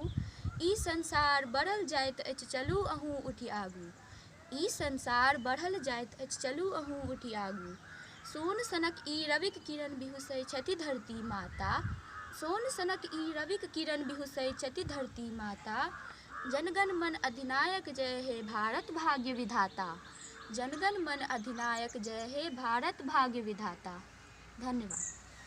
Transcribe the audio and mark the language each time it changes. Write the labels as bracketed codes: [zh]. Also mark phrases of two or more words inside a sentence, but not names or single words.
[mai] ई संसार बढ़ल जाइत अछि चलू अहूँ उठि आगू, ई संसार बढ़ल जाइत अछि चलू अहूँ उठि आगू। सोन सनक ई रविक किरण बिहुसै छथि धरती माता, सोन सनक ई रविक किरण बिहुसै छथि धरती माता। [bn] জনগণ মন অধিনায়ক জয় হে ভারত ভাগ্য বিধাতা, জনগণ মন অধিনায়ক জয় হে ভারত ভাগ্য বিধাতা। [mai] धन्यवाद।